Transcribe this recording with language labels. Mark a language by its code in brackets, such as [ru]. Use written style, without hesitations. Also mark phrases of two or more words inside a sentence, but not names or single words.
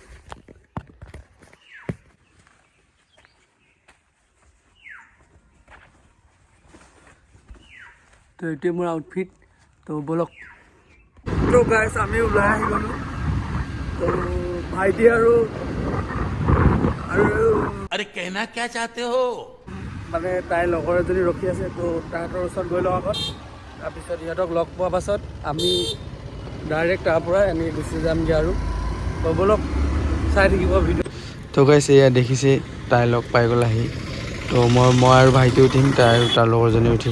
[as] তো এইটোৱে মোৰ আউটফিট। তো বলক। তো গাইজ আমি ওলাই আহি গ'লোঁ। তো ভাইটি আৰু [hi] अरे कहना क्या चाहते हो [as] মানে তাইৰ লগৰ এজনী ৰখি আছে। তো তাহাঁতৰ ওচৰত গৈ লওঁ আগত, তাৰপিছত সিহঁতক লগ পোৱাৰ পাছত আমি ডাইৰেক্ট তাৰ পৰা এনেকৈ গুচি যামগৈ আৰু। তো বলক চাই থাকিব ভিডিঅ'। তো গাইছে এয়া দেখিছে তাই লগ পাই গ'ল আহি। তো মই আৰু ভাইটি উঠিম, তাই আৰু তাৰ লগৰজনী উঠিব।